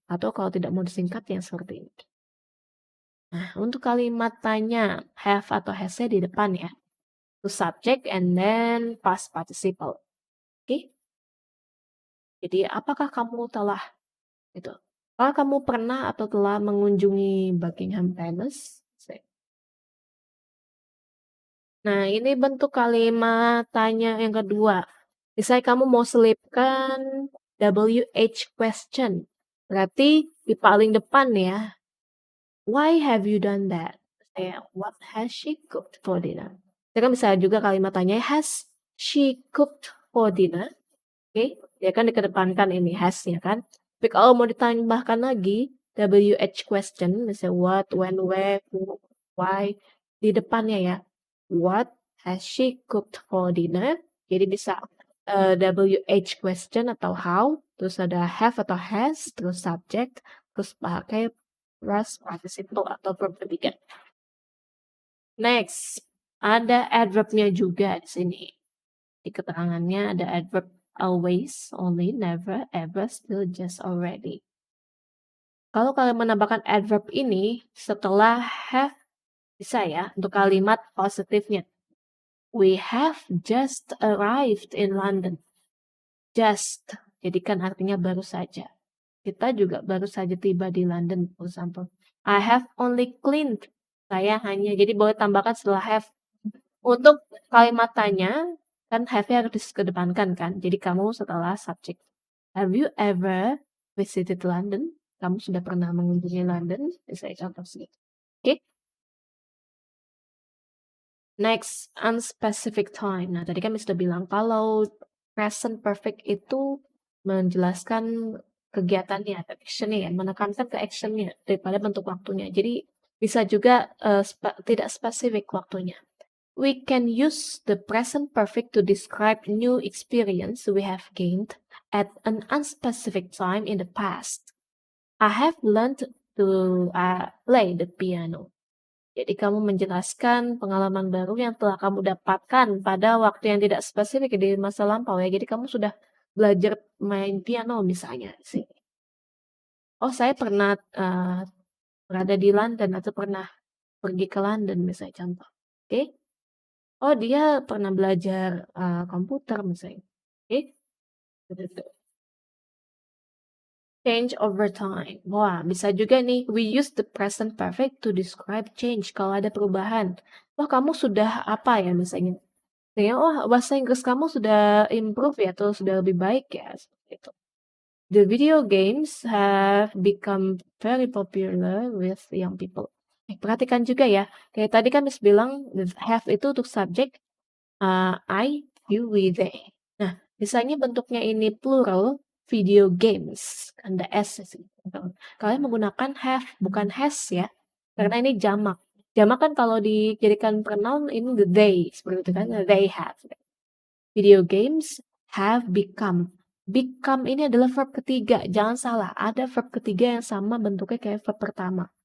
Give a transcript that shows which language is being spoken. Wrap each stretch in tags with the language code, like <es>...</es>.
<id>Atau kalau tidak mau disingkat yang seperti ini. Nah, untuk kalimat tanya, have atau has-nya di depan ya.</id> <en>To subject and then past participle. Oke?</en> <id>Jadi, apakah kamu telah itu? Apakah kamu pernah atau telah mengunjungi Buckingham Palace? Nah, ini bentuk kalimat tanya yang kedua. Misalnya kamu mau selipkan WH question. Berarti di paling depan ya.</id> <en>Why have you done that? Kayak, what has she cooked for dinner?</en> <id>Kita kan bisa juga kalimat tanya,</id> <en>has she cooked for dinner?</en> <id>Oke, ya kan dikedepankan ini has-nya kan. Tapi kalau mau ditambahkan lagi, WH question, misalnya what, when, where, who, why, di depannya ya.</id> <en>What has she cooked for dinner?</en> <id>Jadi bisa WH question atau how, terus ada have atau has, terus subject, terus pakai past participle atau verb ketiga. Next, ada adverb-nya juga di sini. Di keterangannya ada adverb always, only, never, ever, still, just, already. Kalau kalian menambahkan adverb ini setelah have, bisa ya untuk kalimat positifnya.</id> <en>We have just arrived in London.</en> <id>Just, jadi kan artinya baru saja. Kita juga baru saja tiba di London,</id> <en>for example. I have only cleaned.</en> <id>Saya hanya, jadi boleh tambahkan setelah have. Untuk kalimat tanya, kan have-nya harus dikedepankan kan. Jadi kamu setelah subject.</id> <en>Have you ever visited London?</en> <id>Kamu sudah pernah mengunjungi London? Saya contoh segitu. Oke. Next, unspecific time. Nah, tadi kan sudah bilang kalau present perfect itu menjelaskan kegiatannya atau action-nya ya, menekankan ke action-nya daripada bentuk waktunya. Jadi bisa juga tidak spesifik waktunya.</id> <en>We can use the present perfect to describe new experience we have gained at an unspecific time in the past. I have learned to play the piano.</en> <id>Jadi kamu menjelaskan pengalaman baru yang telah kamu dapatkan pada waktu yang tidak spesifik di masa lampau ya. Jadi kamu sudah belajar main piano misalnya sih. Oh, saya pernah berada di London atau pernah pergi ke London misalnya contoh. Oke. Oh, dia pernah belajar komputer misalnya. Oke. Gitu.</id> <en>Change over time.</en> <id>Wah, bisa juga nih.</id> <en>We use the present perfect to describe change.</en> <id>Kalau ada perubahan. Wah, kamu sudah apa ya misalnya. Misalnya, wah bahasa Inggris kamu sudah improve ya, atau sudah lebih baik ya. Seperti itu.</id> <en>The video games have become very popular with young people.</en> <id>Perhatikan juga ya. Kayak tadi kan Miss bilang, have itu untuk subjek.</id> <en>I, you, we, they.</en> <id>Nah, misalnya bentuknya ini plural, video games, ada S sih. Kalian menggunakan have, bukan has ya, karena ini jamak. Jamak kan kalau dijadikan pronoun ini the they, seperti itu kan, they have.</id> <en>Video games have become.</en> <id>Become ini adalah verb ketiga, jangan salah, ada verb ketiga yang sama bentuknya kayak verb pertama.</id>